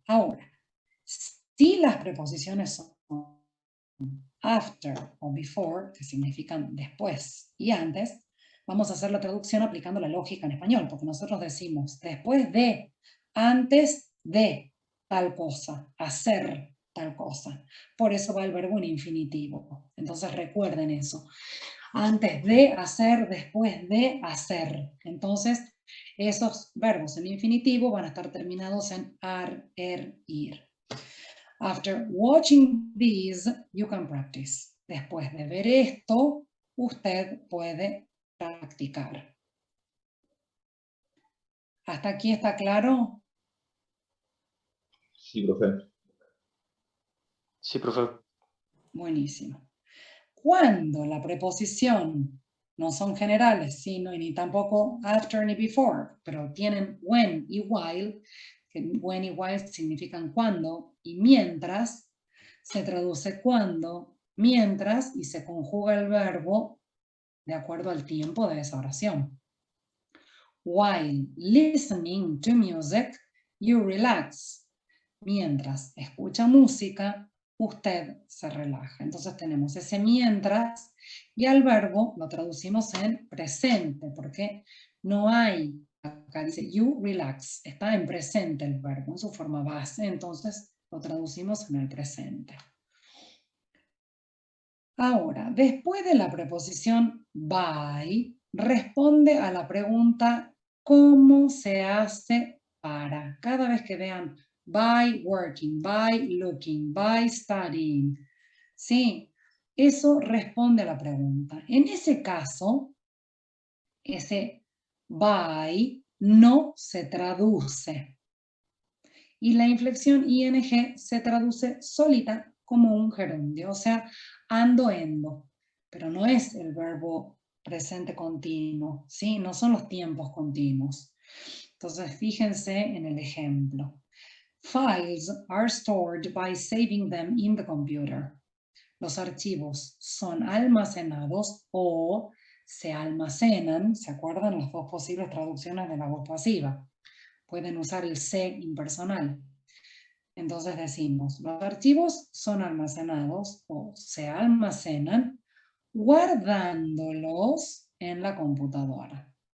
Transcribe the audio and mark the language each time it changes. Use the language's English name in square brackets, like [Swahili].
[Spanish] Ahora, si las preposiciones son after o before, que significan después y antes, vamos a hacer la traducción aplicando la lógica en español, porque nosotros decimos después de, antes de tal cosa, hacer tal cosa. Por eso va el verbo en infinitivo. Entonces recuerden eso. Antes de hacer, después de hacer. Entonces, esos verbos en infinitivo van a estar terminados en ar, ir. [English] After watching these, you can practice. [Spanish] Después de ver esto, usted puede practicar. ¿Hasta aquí está claro? Sí, profe. Sí, profe. Buenísimo. Cuando la preposición no son generales, sino ni tampoco after ni before, pero tienen when y while, que when y while significan cuando y mientras, se traduce cuando, mientras y se conjuga el verbo de acuerdo al tiempo de esa oración. [English] While listening to music, you relax. [Spanish] Mientras escucha música, usted se relaja. Entonces tenemos ese mientras y al verbo lo traducimos en presente, porque no hay, acá dice [English] you relax, [Spanish] está en presente el verbo, en su forma base, entonces lo traducimos en el presente. Ahora, después de la preposición by, responde a la pregunta ¿cómo se hace para? Cada vez que vean [English] by working, by looking, by studying. [Spanish] Sí, eso responde a la pregunta. En ese caso, ese by no se traduce. Y la inflexión ing se traduce solita como un gerundio, o sea, ando, endo. Pero no es el verbo presente continuo, ¿sí? No son los tiempos continuos. Entonces, fíjense en el ejemplo. [English] Files are stored by saving them in the computer. [Spanish] Los archivos son almacenados o se almacenan, ¿se acuerdan las dos posibles traducciones de la voz pasiva? Pueden usar el se impersonal. Entonces decimos, los archivos son almacenados o se almacenan guardándolos en la computadora.